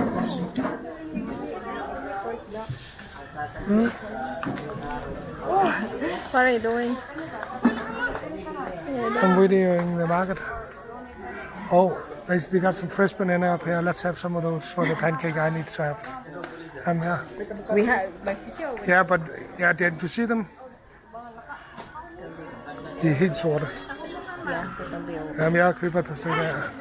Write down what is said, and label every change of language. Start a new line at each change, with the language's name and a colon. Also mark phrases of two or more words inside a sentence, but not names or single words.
English: What are you doing? I'm videoing the market. Oh, they got some fresh banana up here. Let's have some of those for the pancake I need to have. Yeah. We have my sister. Yeah, but yeah, did you see them?
Danish: De er helt sorte. Ja, det er det. Jamen, jeg køber et par stykker her.